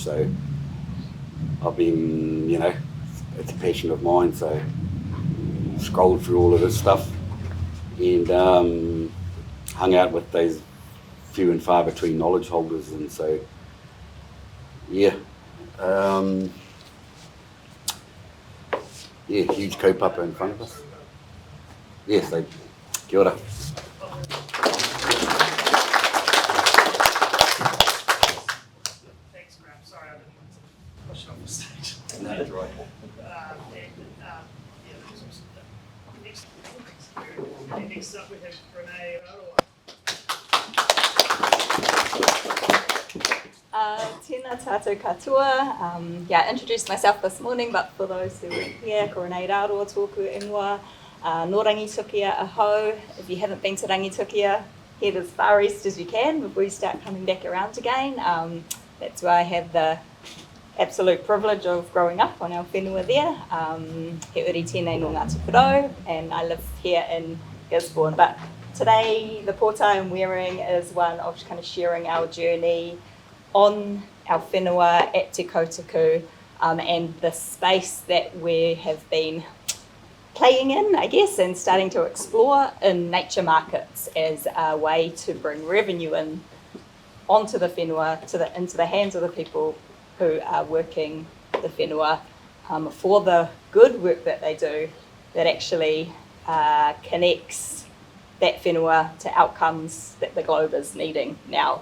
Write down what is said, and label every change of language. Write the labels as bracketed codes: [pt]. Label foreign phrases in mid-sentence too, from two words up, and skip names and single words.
[en] So I've been, you know, it's a passion of mine, so scrolled through all of this stuff and hung out with those few and far between knowledge holders. And so, yeah, huge kaupapa in front of us. Yes, so [mi] kia ora. [en] Thanks, Graham. Sorry, I didn't want to push it off the stage. No, that's right. Next up we have Renee Aroa. [mi] Tēnā tātou katoa. [en] Introduced myself this morning, but for those who weren't here, [mi] ko Renee Aroa tōku ingoa. No Rangitukia aho. [en] If you haven't been to Rangitukia, head as far east as you can before you start coming back around again. That's where I had the absolute privilege of growing up on our whenua there. [mi] He uri tēnei no Ngāti Porou, [en] and I live here in Gisborne. But today, the pōta I'm wearing is one of kind of sharing our journey on our whenua at Te Kotaku, and the space that we have been playing in, I guess, and starting to explore in nature markets as a way to bring revenue in onto the whenua, into the hands of the people who are working the whenua, for the good work that they do that actually connects that whenua to outcomes that the globe is needing now.